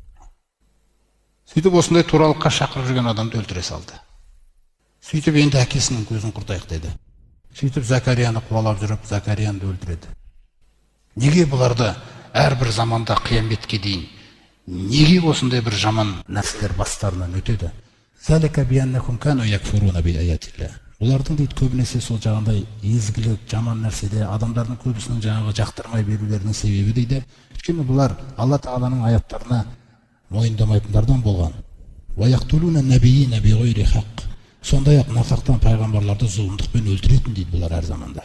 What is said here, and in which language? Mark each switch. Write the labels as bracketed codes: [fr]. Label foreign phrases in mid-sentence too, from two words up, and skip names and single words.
[kk] Сөйтіп осындай туралыққа шақырып жүрген адамды өлтіре салды. Сөйтіп енді әкесінің көзін құртайық деді. Сөйтіп Закарияны қуалап жүріп, Закарияны өлтіреді. Неге бұларды әрбір заманда қияметке дейін неге осындай бір жаман нәрселер бастарынан өтеді? [ar] ذلك بأنهم كانوا يكفرون بآيات الله. [kk] Олардың дейді көбінесе сол жағандай езгілік, жаман нәрседе адамдардың көбісінің жаңағы жақтырмай берулерінің себебі дейді. Өйткені бұлар Алла Тағаланың аяттарына мойындамайтындардан болған. [ar] ويقتلون النبيين بغير حق. [kk] Сондай-ақ нақақтан пайғамбарларды зұлымдықпен өлтіретін дейді бұлар әр заманда.